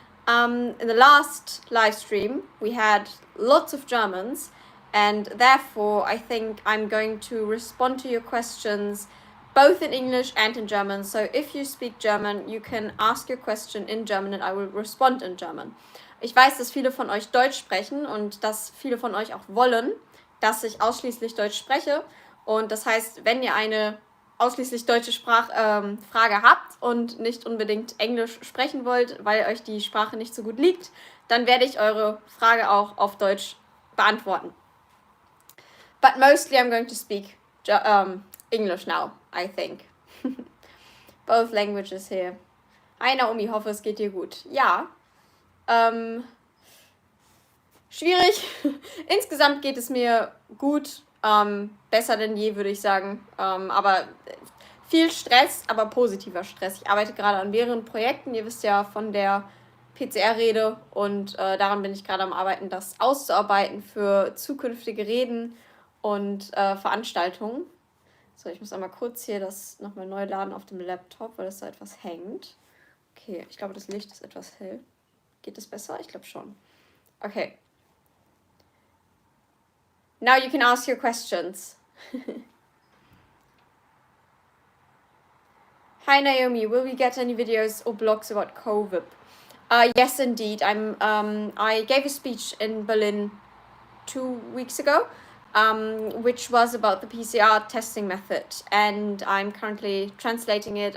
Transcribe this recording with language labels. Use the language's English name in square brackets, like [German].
[English] In the last live stream, we had lots of Germans, and therefore I think I'm going to respond to your questions both in English and in German. So if you speak German, you can ask your question in German and I will respond in German. [German] Ich weiß, dass viele von euch Deutsch sprechen und dass viele von euch auch wollen, dass ich ausschließlich Deutsch spreche. Und das heißt, wenn ihr eine ausschließlich deutsche Frage habt und nicht unbedingt Englisch sprechen wollt, weil euch die Sprache nicht so gut liegt, dann werde ich eure Frage auch auf Deutsch beantworten. [English] But mostly I'm going to speak English now, I think. Both languages here. [German] Hi Naomi, hoffe es geht dir gut. Ja, schwierig. Insgesamt geht es mir gut. Besser denn je, würde ich sagen. Aber viel Stress, aber positiver Stress. Ich arbeite gerade an mehreren Projekten. Ihr wisst ja von der PCR-Rede und daran bin ich gerade am Arbeiten, das auszuarbeiten für zukünftige Reden und Veranstaltungen. So, ich muss einmal kurz hier das nochmal neu laden auf dem Laptop, weil das da etwas hängt. Okay, ich glaube, das Licht ist etwas hell. Geht das besser? Ich glaube schon. Okay. [English] Now you can ask your questions. Hi Naomi, will we get any videos or blogs about COVID? Yes, indeed. I gave a speech in Berlin 2 weeks ago, which was about the PCR testing method, and I'm currently translating it.